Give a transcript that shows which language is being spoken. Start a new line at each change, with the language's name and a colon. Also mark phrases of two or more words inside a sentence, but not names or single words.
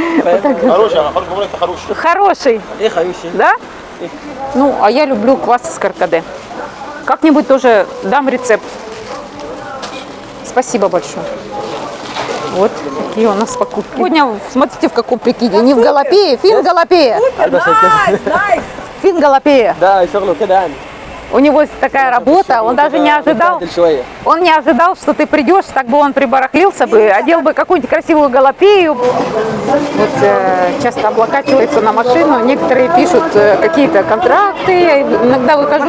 Russian: Хороший. Да? Ну, а я люблю квас из каркаде. Как-нибудь тоже дам рецепт. Спасибо большое. Вот какие у нас покупки. Сегодня, смотрите, в каком прикиде. Не в Галапее, Фин-Галапея. Найс.
Arabic: في الجلابية. ده شغله كده يعني.
Russian: У него такая работа, он даже не ожидал. Он не ожидал, что ты придешь, так бы он прибарахлился бы, одел бы какую-нибудь красивую галапею. Вот часто облокачивается на машину, некоторые пишут какие-то контракты, я иногда выхожу